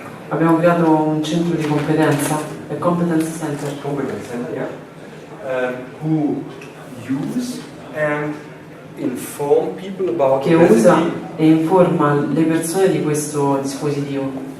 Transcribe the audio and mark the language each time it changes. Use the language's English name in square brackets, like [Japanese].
[Italian] Abbiamo creato un centro di competenza, il Competence Center, [English] Competence center, yeah. Who use and inform people about [Italian] che usa [English] obesity [Italian] e informa le persone di questo dispositivo